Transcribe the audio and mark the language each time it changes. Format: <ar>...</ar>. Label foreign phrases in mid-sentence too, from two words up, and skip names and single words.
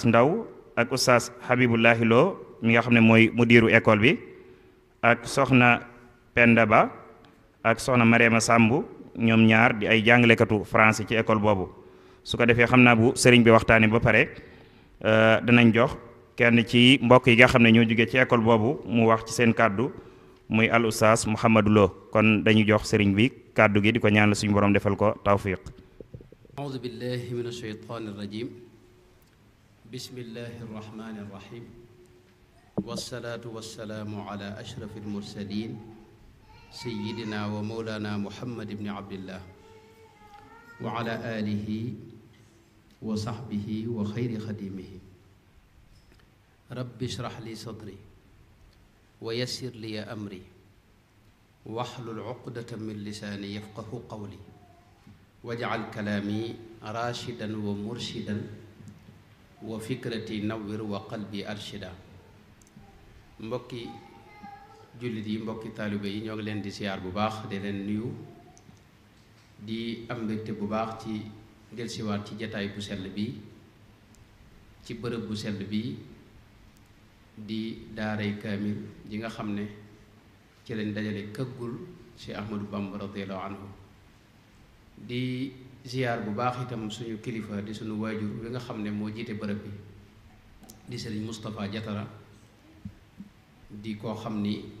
<wo>Ndaw ak oustaz Habibullahi Lo mi nga xam ne mooy mudiru école bi ak soxna Penda Ba ak soxna Mariama Sambu ñoom ñaar di ay jàngalekatu français ci école boobu su ko defee xam naa bu sëriñ bi waxtaanee ba pare danañ jox kenn ci mbokk yi nga xam ne ñoo jóge ci école boobu mu wax ci seen kàddu muy al oustaz Mouhamadou Lo kon dañuy jox sëriñ bi kàddu gi di ko ñaan la suñu borom defal ko tawfiq.</wo> <ar>أعوذ بالله من الشيطان الرجيم بسم الله الرحمن الرحيم والصلاة والسلام على أشرف المرسلين سيدنا ومولانا محمد بن عبد الله وعلى آله وصحبه وخير خديمه رب اشرح لي صدري ويسر لي أمري واحلل عقدة من لساني يفقه قولي واجعل كلامي راشدا ومرشدا وفكرتي نور وقلبي أرشدا</ar> <wo>mbokki jullit yi mbokki taalibe yi ñoo ngi leen di siyaar bu baax di leen nuyu di am mbégte bu baax ci delsiwaat ci jataay bu sell bi ci bërëb bu sell bi di daaray kaamil ji nga xam ne ci lañ dajale këggul ci Ahmadou Bamba</wo> <ar>رضي الله عنه</ar> <wo>di ziyaar bu baax itam suñu kilifa di suñu waajur wi nga xam ne moo jiite bërëb bi di sëriñ Moustapha Jatara di koo xam ni</wo>